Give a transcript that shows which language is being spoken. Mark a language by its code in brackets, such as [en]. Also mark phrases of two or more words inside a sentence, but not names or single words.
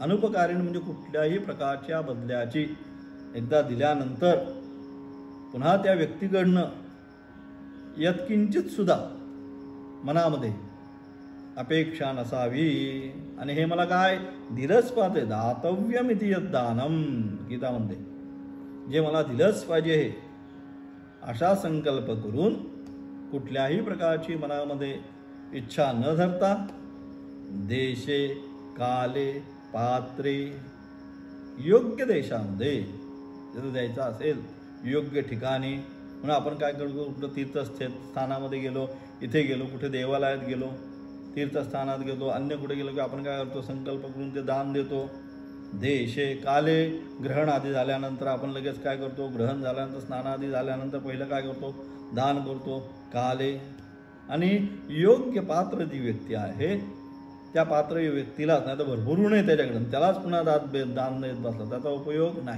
[mr] अनुपकारिण म्हणजे कुठल्याही प्रकारच्या बदल्याची, एकदा दिल्यानंतर पुन्हा त्या व्यक्तीकडनं यत्किंचित सुद्धा मनामध्ये अपेक्षा नसावी. आणि हे मला काय दिलंच पाहिजे, [sa] दातव्यमिति यद्दानं [mr] गीतामध्ये, जे मला दिलंच पाहिजे हे अशा संकल्प करून कुठल्याही प्रकारची मनामध्ये इच्छा न धरता [sa] देशे काले पात्रे, [mr] योग्य देशामध्ये जर द्यायचं असेल, योग्य ठिकाणी. म्हणून आपण काय करतो, कुठं तीर्थस्थानामध्ये गेलो, इथे गेलो, कुठे देवालयात गेलो, तीर्थस्थानात गेलो, अन्य कुठे गेलो की आपण काय करतो, संकल्प करून ते दान देतो. [sa] देशे काले, [mr] ग्रहण आधी झाल्यानंतर आपण लगेच काय करतो, ग्रहण झाल्यानंतर स्नानादी झाल्यानंतर पहिलं काय करतो, दान करतो. काले आणि योग्य पात्र जी व्यक्ती आहे त्या पात्र व्यक्तीलाच, नाही तर भरपूर नाही त्याच्याकडे, त्यालाच पुन्हा दान देत बसला, त्याचा उपयोग नाही.